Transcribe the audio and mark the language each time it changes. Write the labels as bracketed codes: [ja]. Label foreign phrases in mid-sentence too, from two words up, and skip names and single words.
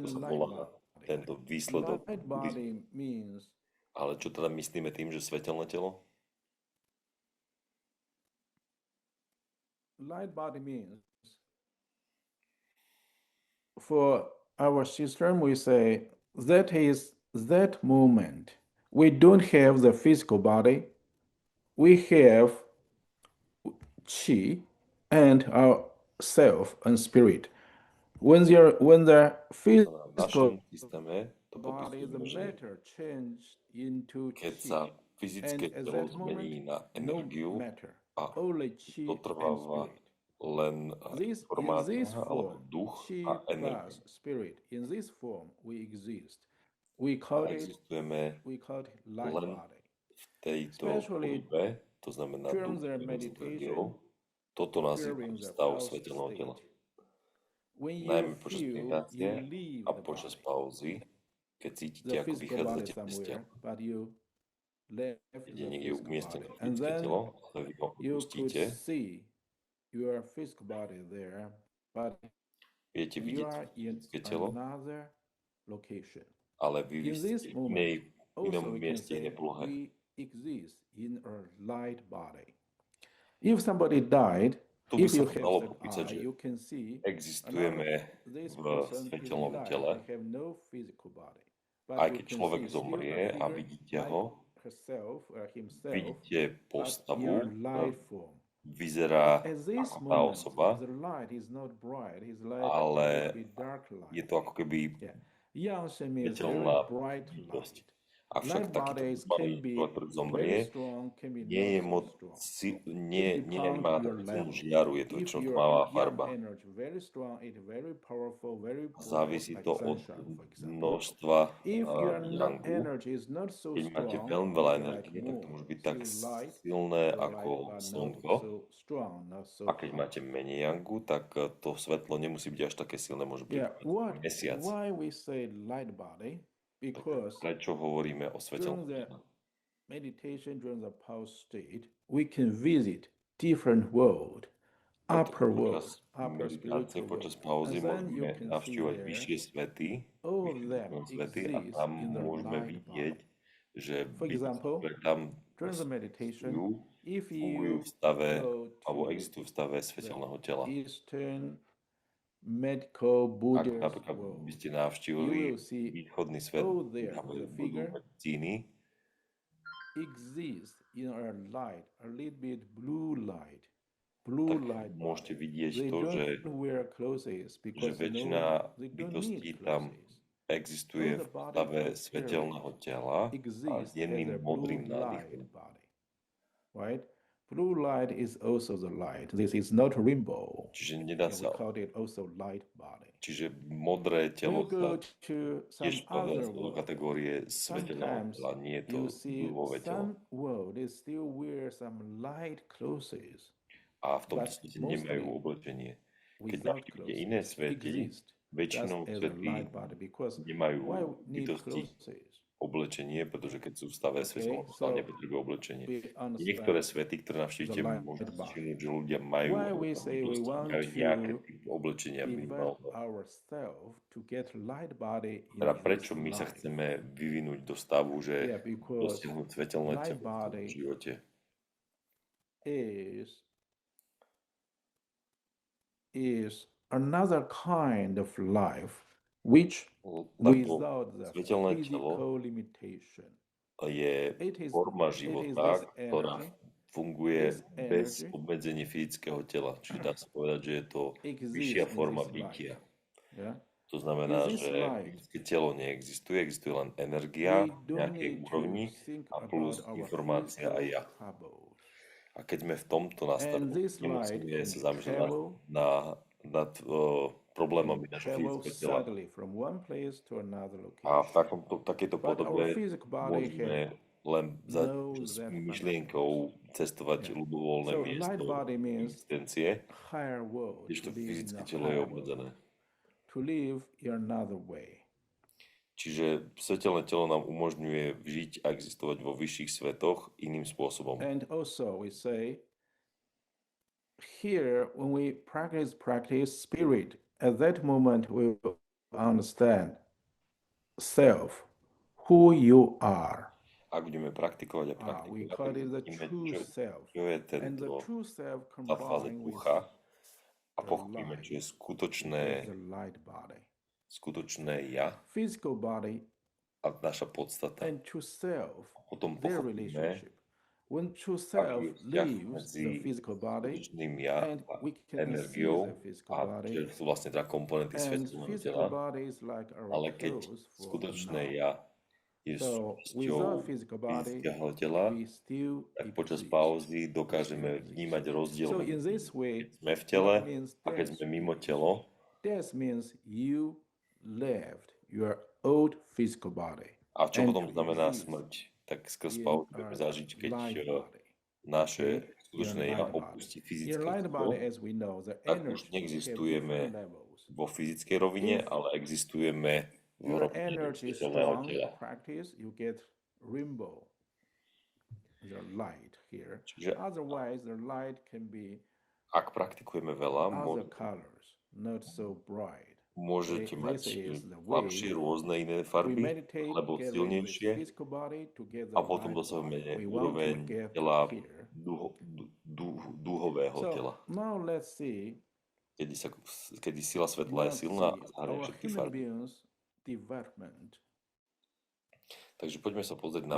[sk] takto sa light volá body? tento výsledok. [en] Light body means [sk] Ale čo teda myslíme tým, že svetelné telo? [en] light body means for our system we say that is that moment we don't have the physical body, we have chi and our self and spirit. When the [sk] V našom [en] physical [sk] systéme to [en] body, the [sk] popisujeme, že [en] matter changed into [sk] keď sa [en] chi, [sk] fyzické [en] and at [sk] telo [en] that [sk] zmení [en] moment [sk] na [en] no [sk] energiu [en] matter, [sk] a [en] only chi and [sk] dotrváva [en] spirit. [sk] len [en] This in [sk] informácia [en] this [sk] alebo [en] form, [sk] duch [en] chi [sk] a energia. [en] plus spirit. In this form, we exist. We [sk] A [en] call it [sk] existujeme [en] light [sk] len [en] body. [sk] v tejto [en] Especially [sk] podobe, to znamená [en] during [sk] duch, [en] their [sk] ktorý nás utvoril. [en] meditation, [sk] Toto nazývam [en] during the [sk] stav [en] pause [sk] svetelného tela. [en] state. When you [sk] Najmä počas [en] feel [sk] meditácie [en] you leave [sk] a [en] the [sk] počas [en] body, [sk] pauzy, keď cítite, [en] the [sk] ako [en] physical body [sk] vychádzate z [en] somewhere, [sk] tela. [en] but you left [sk] Keď je [en] the [sk] niekde [en] physical [sk] umiestnené [en] body, and [sk] fyzické [en] then [sk] telo, ale vy ho [en] you could [sk] opustíte, [en] see your physical body there, but [sk] viete [en] you [sk] vidieť [en] are in [sk] fyzické telo, [en] another location. [sk] ale vy [en] In [sk] ste [en] this [sk] v [en] moment, [sk] inom [en] also we can [sk] mieste, [en] say [sk] inej polohe. [en] we exist in a light body. If somebody died, [sk] Tu by [en] if [sk] sa [en] you [sk] to [en] have [sk] dalo [en] that [sk] popísať, [en] eye, [sk] že [en] you can see [sk] existujeme [en] this [sk] v [en] person is [sk] svetelnom [en] alive. [sk] tele, [en] They have no physical body. [sk] aj [en] But you [sk] keď [en] can [sk] človek [en] see still [sk] zomrie [en] a [sk] a [en] figure [sk] vidíte [en] like [sk] ho, [en] herself or himself, [sk] vidíte [en] but in [sk] postavu, [en] a light form. [sk] vyzerá [en] At this [sk] ako tá [en] moment, [sk] osoba, [en] the light is not bright. His light [sk] ale [en] will be dark light. [sk] je to ako keby [en] Yeah. Yang means very [sk] svetelná [en] bright [sk] bytosť. [en] light. [sk] Avšak [en] Light [sk] takýto [en] bodies [sk] malý [en] can be [sk] človek, ktorý zomrie, [en] very strong, can be [sk] nie je [en] not [sk] moc, [en] so strong. [sk] nemá [en] your [sk] takú silnú [en] level. [sk] žiaru, je to [en] If [sk] väčšinou [en] your [sk] tmavá [en] yang [sk] farba. [en] energy very strong, it very powerful, very bright, [sk] Závisí [en] like [sk] to od [en] sunshine, for example. [sk] množstva [en] If your [sk] yangu. [en] energy is not so [sk] Keď máte [en] strong, [sk] veľmi veľa [en] like [sk] energie, tak to [en] moon, [sk] môže byť tak [en] still light, [sk] silné [en] your [sk] ako [en] light, but not [sk] slnko. [en] so strong, not so [sk] A keď [en] hot. [sk] máte menej yangu, tak to svetlo nemusí byť až také silné, môže byť [en] Yeah, [sk] mesiac. [en] why we say light body? Because [sk] Prečo hovoríme o svetelnom [en] during the [sk] tele? [en] meditation, during the pause state, we can visit different world, upper world, [sk] Počas [en] upper [sk] meditácie, [en] spiritual [sk] počas [en] world. [sk] pauzy [en] And then you [sk] môžeme [en] can see [sk] navštívať [en] there, [sk] vyššie svety, [en] all of [sk] vyššie [en] them [sk] duchovné svety a [en] exist [sk] tam [en] in the [sk] môžeme [en] light [sk] vidieť, [en] body. [sk] že [en] For example, [sk] ktoré tam [en] during the meditation, if [sk] fungujú [en] you [sk] v stave, [en] go [sk] alebo [en] to [sk] existujú v stave svetelného tela. [en] Eastern medical [sk] Ak [en] Buddhist [sk] napríklad by [en] world, [sk] ste [en] you [sk] navštívili [en] will see [sk] východný svet, [en] there [sk] tam [en] the [sk] budú [en] figure [sk] medicíny, [en] exists in a light, a little bit blue light [sk] tak môžete [en] body. [sk] vidieť [en] They [sk] to, že [en] don't wear clothes [sk] že [en] because [sk] väčšina [en] they don't [sk] bytostí [en] need [sk] tam [en] clothes. [sk] existuje [en] So the [sk] v [en] body [sk] stave [en] of [sk] svetelného tela a [en] Exists as [sk] jemným [en] a blue [sk] modrým [en] light [sk] nádychom. [en] body, right? Blue light is also the light. This is not rainbow. [sk] Čiže nedá [en] We [sk] sa, [en] call it also light body. [sk] čiže modré [en] When [sk] telo [en] you go [sk] sa [en] to some [sk] tiež spadá [en] other [sk] do [en] world, [sk] kategórie svetelného [en] sometimes [sk] tela, nie je to [en] you see [sk] dúhové telo. [en] some world they still wear some light clothes [sk] A v tomto [en] but [sk] svete nemajú [en] mostly [sk] oblečenie. Keď [en] without [sk] navštívite iné [en] clothes [sk] svety, [en] exist just [sk] väčšinou [en] as a [sk] svety [en] light body because [sk] nemajú [en] why need [sk] bytosti [en] clothes? [sk] oblečenie, pretože keď sú v stave svetelného [en] Okay, [sk] stavu, [en] so [sk] nepotrebujú oblečenie. [en] we [sk] Niektoré [en] understand [sk] svety, ktoré navštívite, [en] the light [sk] môžete si [en] bar. [sk] všimnúť, že ľudia majú [en] Why we say we want [sk] majú nejaké [en] to [sk] typ oblečenia [en] develop [sk] minimálne. [en] ourselves to get light body in [sk] Teda [en] this [sk] prečo my sa [en] life? [sk] chceme vyvinúť do stavu, že [en] Yeah, because [sk] dosiahnuť svetelné [en] light [sk] telo v tomto [en] body [sk] živote? [en] is another kind of life which [sk] Táto [en] without the [sk] svetelné telo [en] physical limitation. [sk] je [en] It is [sk] forma [en] this [sk] života, ktorá [en] energy, [sk] funguje [en] this [sk] bez [en] energy [sk] obmedzenia fyzického tela. Čiže dá sa povedať, že je to vyššia [en] exists in [sk] forma [en] this [sk] bytia. [en] life. Yeah. [sk] To znamená, [en] In this [sk] že [en] life, [sk] fyzické telo neexistuje, existuje len energia [en] we [sk] v [en] don't [sk] nejakej [en] need [sk] úrovni [en] to think [sk] a plus [en] about our [sk] informácia a [en] physical [sk] ja. [en] troubles. [sk] A keď sme v tomto [en] And [sk] nastavení, [en] this light [sk] nemusíme [en] can [sk] sa zamýšľať [en] travel, [sk] nad problémami našho [en] travel [sk] fyzického tela. [en] suddenly from one place to another [sk] A v [en] location. [sk] takejto [en] But our [sk] podobe [en] physical body [sk] môžeme [en] have [sk] len za [en] no [sk] s [en] that [sk] myšlienkou cestovať [en] Yeah. [sk] ľubovoľné [en] So [sk] miesto [en] light body means [sk] existencie, [en] higher world, [sk] kdežto [en] to live in [sk] fyzické [en] a [sk] telo je [en] higher world, [sk] obmedzené. [en] to live in another way. [sk] Čiže svetelné telo nám umožňuje žiť a existovať vo vyšších svetoch iným spôsobom. [en] And also we say here when we practice spirit, at that moment we will understand self, who you are. [sk] Ak budeme praktikovať a [en] We [sk] praktikovať, [en] call it the [sk] vidíme, [en] true [sk] čo [en] self. [sk] je [en] And the [sk] tento [en] true self [sk] tá fáza [en] combined with [sk] ducha a [en] the [sk] pochopíme, [en] light, [sk] čo je [en] with the light body. [sk] skutočné ja [en] Physical body [sk] a naša podstata. [en] and true self, [sk] Potom [en] their [sk] pochopíme, [en] relationship. When true [sk] aký [en] self [sk] je vzťah [en] leaves [sk] medzi [en] the physical body, [sk] skutočným ja [en] and [sk] a [en] we can see [sk] energiou [en] the physical [sk] a [en] body, [sk] že sú vlastne teda komponenty [en] and [sk] svetelného [en] physical [sk] tela, [en] body is like our [sk] ale keď [en] clothes for [sk] skutočné [en] now. [sk] ja je [en] So [sk] súčasťou [en] without physical body, [sk] fyzického tela, [en] we still [sk] tak počas [en] exist. [sk] pauzy dokážeme vnímať rozdiel [en] So [sk] medzi [en] in this way, [sk] keď sme v tele [en] that means [sk] a keď sme mimo telo. [en] That means you left your old physical body. [sk] A čo [en] and [sk] potom znamená [en] exist [sk] smrť? Tak skrz [en] in [sk] pauzu [en] our [sk] budeme zažiť, keď [en] light body. [sk] naše [en] Okay? [sk] skutočné [en] In [sk] ja [en] light body. [sk] opustí [en] In [sk] fyzické [en] light [sk] telo, [en] body, as we know, the [sk] tak už [en] energy have [sk] neexistujeme [en] different levels. [sk] vo fyzickej rovine, [en] If [sk] ale existujeme v [en] your [sk] rovine [en] energy is [sk] svetelného [en] strong, [sk] tela. [en] practice, you get rainbow, the light here. [sk] Čiže [en] Otherwise, the light can be [sk] ak praktikujeme veľa, [en] other colors, not so bright. [sk] môžete [en] Okay, [sk] mať [en] this is the [sk] slabšie [en] way [sk] rôzne iné [en] we [sk] farby, [en] meditate, [sk] alebo [en] get rid of [sk] silnejšie, [en] physical body to get the [sk] a potom [en] light [sk] dosahujeme [en] body. We want to [sk] úroveň [en] get [sk] tela [en] here. [sk] dúhového [en] So [sk] tela. [en] now let's see, [sk] Kedy sila svetla je silná a zahária [en] our [sk] všetky [en] human [sk] farby. [en] beings development. [sk] Takže poďme sa pozrieť na